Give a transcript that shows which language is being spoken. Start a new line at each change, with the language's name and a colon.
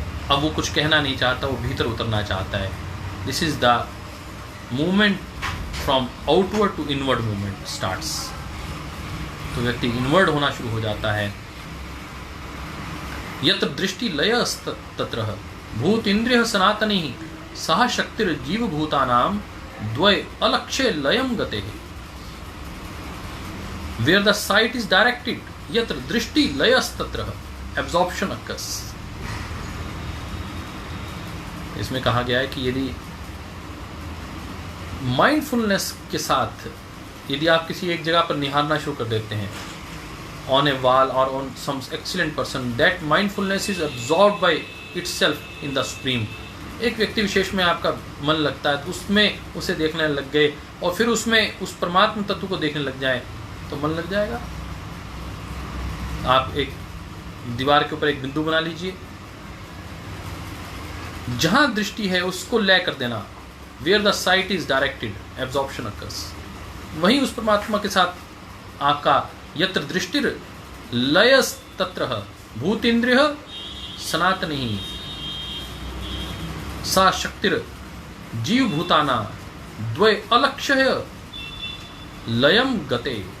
Hindi: अब वो कुछ कहना नहीं चाहता, वो भीतर उतरना चाहता है।
English: This is the movement from outward to inward movement starts.
Hindi: तो व्यक्ति इनवर्ड होना शुरू हो जाता है।
Sanskrit: यत्र दृष्टि लय तत्र भूत इंद्रिय सनातनी सह शक्तिर जीव भूतानाम द्वय अलक्ष्य लयम गते।
English: Where the sight is directed,
Sanskrit: यत्र दृष्टि लयस्तत्र
English: absorption occurs.
Hindi: इसमें कहा गया है कि यदि माइंडफुलनेस के साथ यदि आप किसी एक जगह पर निहारना शुरू कर देते हैं
English: on a wall or on some excellent person, that mindfulness is absorbed by itself in the supreme.
Hindi: एक व्यक्ति विशेष में आपका मन लगता है तो उसमें उसे देखने लग गए और फिर उसमें उस परमात्मा तत्व को देखने लग जाए तो मन लग जाएगा। आप एक दीवार के ऊपर एक बिंदु बना लीजिए, जहां दृष्टि है उसको लय कर देना,
English: where the sight is directed absorption occurs,
Hindi: वहीं उस परमात्मा के साथ आपका
Sanskrit: यत्र दृष्टिर लयस तत्र भूतेन्द्रिय सनातनी सा शक्तिर जीव भूताना द्वय अलक्ष्य लयम गते,